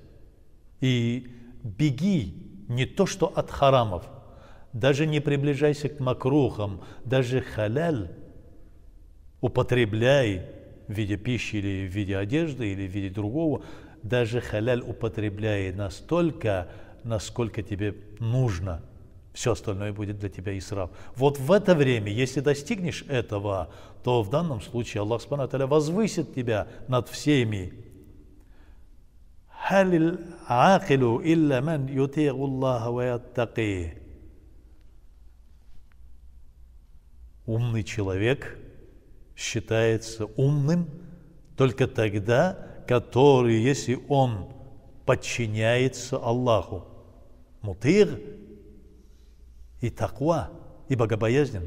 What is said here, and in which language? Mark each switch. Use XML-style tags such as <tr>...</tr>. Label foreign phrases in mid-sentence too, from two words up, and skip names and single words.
<ru>И беги не то, что от харамов, даже не приближайся к макрухам, даже халяль употребляй в виде пищи или в виде одежды или в виде другого, даже халяль употребляй настолько, насколько тебе нужно. Все остальное будет для тебя исраф. Вот в это время, если достигнешь этого, то в данном случае Аллах</ru> <ar>سبحانه وتعالى</ar> <ru>возвысит тебя над всеми.</ru> <ar>«هل العاقل إلا من يطيع الله ويتقي».</ar> <ru>Умный человек считается умным только тогда, который, если он подчиняется Аллаху. Мутир и таква, и богобоязненный.</ru>